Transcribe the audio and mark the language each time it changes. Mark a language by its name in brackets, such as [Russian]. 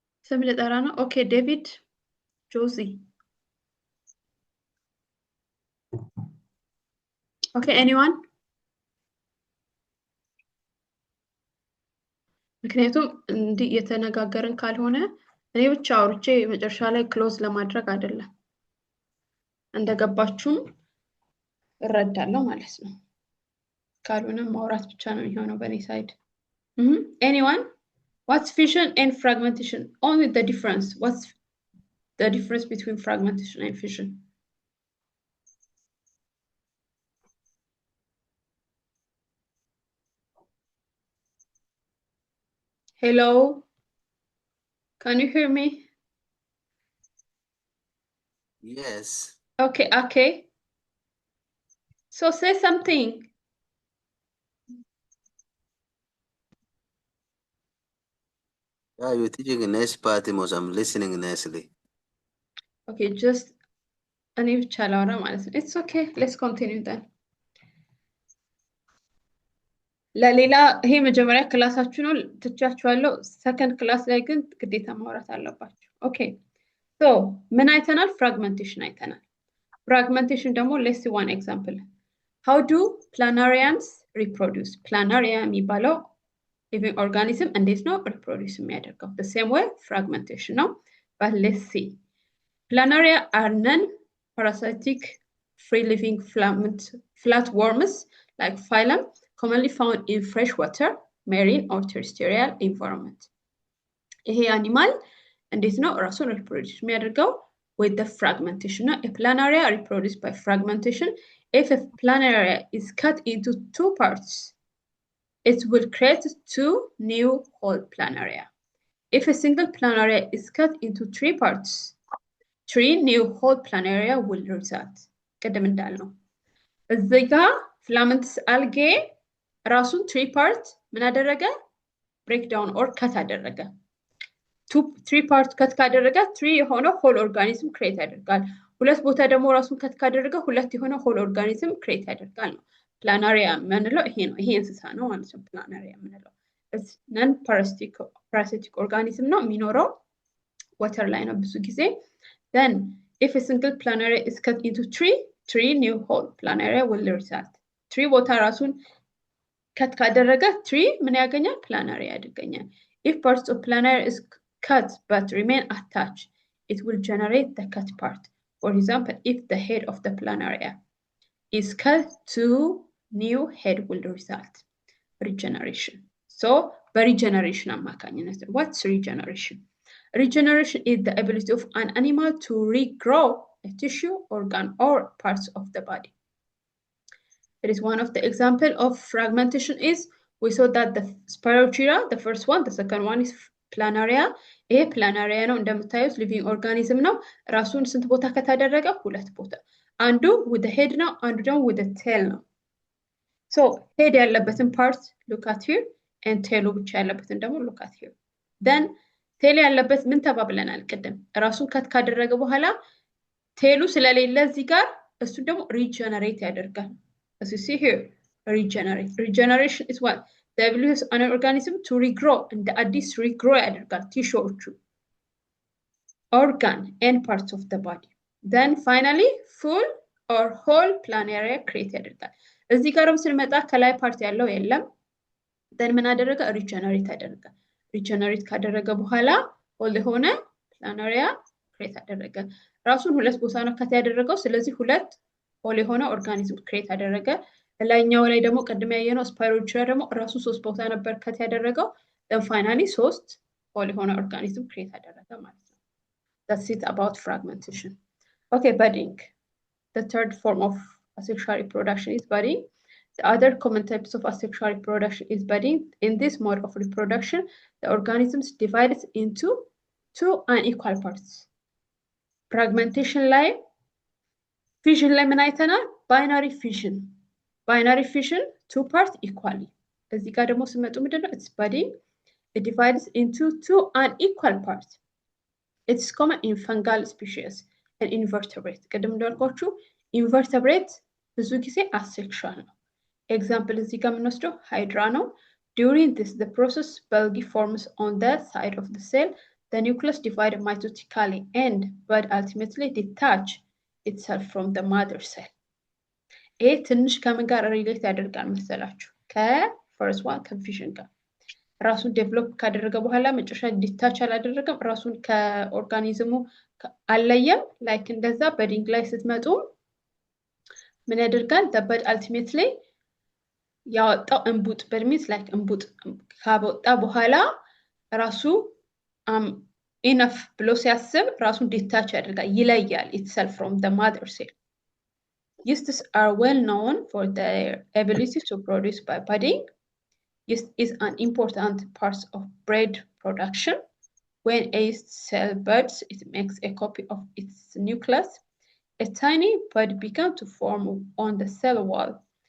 [Amharic] ስም ልጠራ ነው። ኦኬ ዴቪድ ጆዚ ኦኬ ኤኒዋን ምክንያቱም እንዲህ የተነጋገርን ካልሆነ እኔ ብቻ አውርቼ መጨረሻ ላይ ክሎዝ ለማድረግ አይደለም እንደገባችሁም እረዳለሁ ማለት ነው። ካልሆነ ማውራት ብቻ ነው የሚሆነው በኔ ሳይድ። ኤኒዋን [English] what's fission and fragmentation? Only the difference. What's the difference between fragmentation and fission? Hello? Can you hear me? Yes. Okay. So say something. Yeah, you're teaching a nice party, Mos. I'm listening nicely. Okay, just it's okay. Let's continue then. [Amharic] ለሌላ ይሄ መጀመሪያ ክላሳችሁ ነው ትቻችኋለሁ። ሰከንድ ክላስ ላይ ግን ግዴታ ማውራት አለባችሁ። ኦኬ ሶ ምን አይተናል? ፍራግመንቴሽን አይተናል። ፍራግመንቴሽን ደግሞ [English] let's see one example. How do planarians reproduce? [Amharic] Planaria የሚባለው living organism እንዴት ነው reproduce የሚያደርገው? [English] The same way fragmentation ነው. But let's see. Planaria are non-parasitic free-living flatworms like phylum commonly found in freshwater, marine or terrestrial environment. [Amharic] ይሄ አኒማል እንዴት ነው ራሱን reproduce የሚያደርገው? [English] With the fragmentation. A planaria reproduced by fragmentation. If a planaria is cut into 2 parts, it will create 2 new whole planaria. If a single planaria is cut into 3 parts, 3 new whole planaria will result. [Amharic] قدم እንዳልነው እዚህ ጋር filamentous algae ራሱን 3 part ምን አደረገ? breakdown or cut አደረገ። 3 part cut ካደረገ 3 የሆነ whole organism create ያደርጋል። ሁለት ቦታ ደግሞ ራሱን cut ካደረገ ሁለት የሆነ whole organism create ያደርጋል ነው። planaria የምንለው ይሄ ነው። ይሄ እንስሳ ነው ማለት ነው planaria የምንለው። non parasitic organism ነው የሚኖረው water ላይ ነው ብዙ ጊዜ። [English] Then if a single planaria is cut into 3 new whole planaria will result. [Amharic] 3 ቦታ ራሱን cut ካደረገ 3 ምን ያገኛል? [English] planaria ያገኛል። If parts of planaria is cut but remain attached, it will generate the cut part. For example, if the head of the planaria is cut, 2 new head will result. Regeneration. So, regeneration [Amharic] አማካኝነት ነው። [English] What's regeneration? Regeneration is the ability of an animal to regrow a tissue, organ, or parts of the body. It is one of the example of fragmentation is we saw that the Spirochera, the first one, the second one is planaria. [Amharic] ይሄ planaria ነው እንደምታዩት living organism ነው። ራሱን ስንት ቦታ ከተደረገ? ሁለት ቦታ። አንዱ with the head ነው፣ አንዱ ደግሞ with the tail ነው። So head ያለበትን part look at here and tail ብቻ ያለበትን ደግሞ look at here. Then tail ያለበት ምን ተባብለናል ቅድም? ራሱን ከት ካደረገ በኋላ tail ስለሌለ እዚህ ጋር እሱ ደግሞ regenerate ያደርጋል። [English] As you see here, regenerate. Regeneration is what? The ability of an organism to regrow and the addis regrow ያደርጋል tissue, organ and parts of the body. [Amharic] Then finally, full or whole planaria create ያደርጋል። እዚህ ጋርም ስንመጣ ከላይ ፓርት ያለው የለም። then ምን አደረገ? regenerate ያደርጋል። regenerate ካደረገ በኋላ whole የሆነ planaria create ያደረገ። ራሱን ሁለት ቦታ ነው ከት ያደረገው። ስለዚህ ሁለት whole የሆነ organism create ያደረገ። ላይኛው ላይ ደግሞ ቀድም ያየነው Spirochera ደግሞ ራሱ 3 ቦታ ነበር ከት ያደረገው። then finally 3 whole የሆነ organism create ያደረገ ማለት ነው። [English] That's it about fragmentation. Okay, budding. The third form of asexual reproduction is budding. The other common types of asexual reproduction is budding. In this mode of reproduction, the organisms divided into 2 unequal parts. [Amharic] Fragmentation line, fission line ምን አይተናል? binary fission. [English] Binary fission, 2 parts equally. [Amharic] እዚህ ጋር ደግሞ ስመጡ ምንድነው? [English] It's budding. It divides into 2 unequal parts. It's common in fungal species and invertebrate. [Amharic] ቅድም እንዳልኳችሁ invertebrate ብዙ ጊዜ asexual ነው። Example እዚህ ጋር የምንወስደው hydra ነው። [English] During this, the process bulgy forms on the side of the cell. The nucleus divides mitotically and bud ultimately detach itself from the mother cell. [Amharic] ይሄ ትንሽ ከምን ጋር ሪሌት ያደርጋል መሰላችሁ? ከፈርስት ዋን ከፊሽን ጋር ራሱን ዴቨሎፕ ካደረገ በኋላ መጨረሻ ዲታች አላደረገም። ራሱን ከኦርጋኒዝሙ አለየም። ላይክ እንደዛ በዲንግ ላይ ስትመጡ ምን ያደርጋል? the bud ultimately ያወጣው እንቡጥ በሚስ ላይክ እንቡጥ ካወጣ በኋላ ራሱ enough ብሎ ሲያስብ ራሱን ዲታች ያደርጋል፣ ይለያል itself from the mother cell. [English] Yeasts are well known for their ability to produce by budding. Yeast is an important part of bread production. When a yeast cell buds, it makes a copy of its nucleus. A tiny bud begins to form on the cell wall.